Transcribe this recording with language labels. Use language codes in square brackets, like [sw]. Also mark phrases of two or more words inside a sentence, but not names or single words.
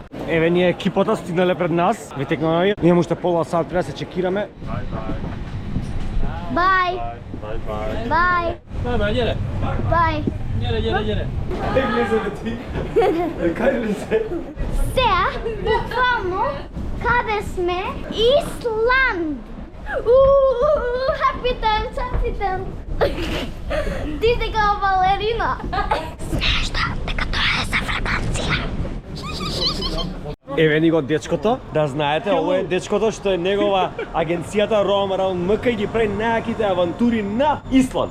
[mk] Еве ние екипата стигнале пред нас, ве текнаме. Имаме уште пола сат, треба да се чекираме. [en] Bye. Bye. [mk] Јере. Сега, буквално, каде сме? Исланд. [en] Happy time. [mk] Ти си као балерина. Знаеш дека тоа е за фраканција. Еве ни го дечкото, да знаете, ово е дечкото што е негова агенцијата Roam Around MK и ги прави најаките авантури на Исланд.